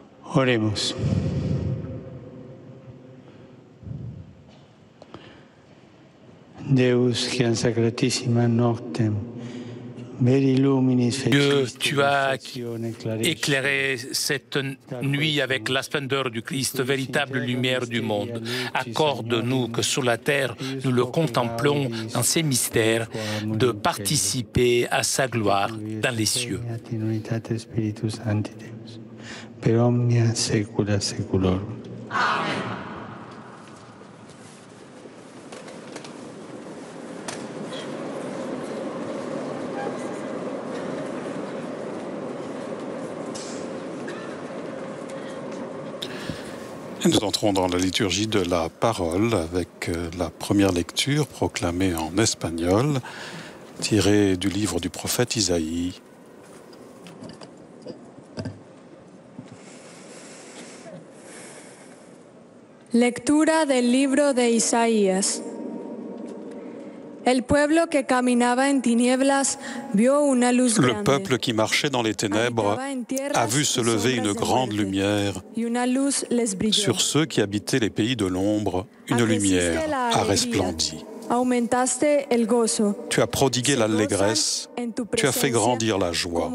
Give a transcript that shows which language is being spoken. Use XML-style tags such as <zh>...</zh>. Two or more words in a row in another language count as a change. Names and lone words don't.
<es>Oremos.</es> <la>Deus, qui en sacratissima noctem,</la> <fr>Dieu, tu as éclairé cette nuit avec la splendeur du Christ, véritable lumière du monde. Accorde-nous que sur la terre, nous le contemplons dans ses mystères, de participer à sa gloire dans les cieux.</fr> <la>Per omnia saecula saeculorum. Amen.</la> <fr>Et nous entrons dans la liturgie de la parole avec la première lecture proclamée en espagnol, tirée du livre du prophète Isaïe.</fr> <es>Lectura del libro de Isaías. El pueblo que caminaba en tinieblas vio una luz grande.</es> <fr>Le peuple qui marchait dans les ténèbres a vu se lever une grande lumière. Sur ceux qui habitaient les pays de l'ombre, une lumière a resplendi. Tu as prodigué l'allégresse, tu as fait grandir la joie.</fr>